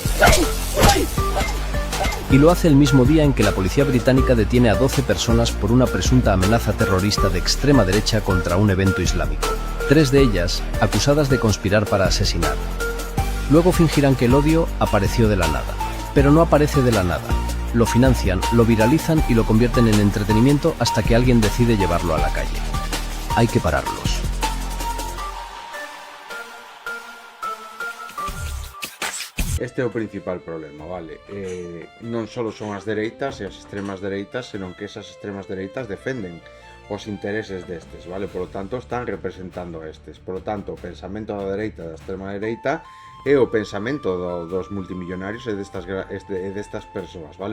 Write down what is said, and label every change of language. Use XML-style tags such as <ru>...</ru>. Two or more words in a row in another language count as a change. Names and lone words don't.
<es>Y lo hace el mismo día en que la policía británica detiene a 12 personas por una presunta amenaza terrorista de extrema derecha contra un evento islámico. 3 de ellas acusadas de conspirar para asesinar. Luego fingirán que el odio apareció de la nada. Pero no aparece de la nada. Lo financian, lo viralizan y lo convierten en entretenimiento hasta que alguien decide llevarlo a la calle. Hay que pararlos.</es> <gl>Este é o principal problema, vale? Non só son as dereitas e as extremas dereitas, senón que esas extremas dereitas defenden os intereses destes, vale?</gl> <es>Por lo tanto, están representando</es> <gl>estes.</gl> <es>Por lo tanto,</es> <gl>o pensamento da dereita da extrema dereita é o pensamento dos multimillonarios e destas persoas, vale?</gl>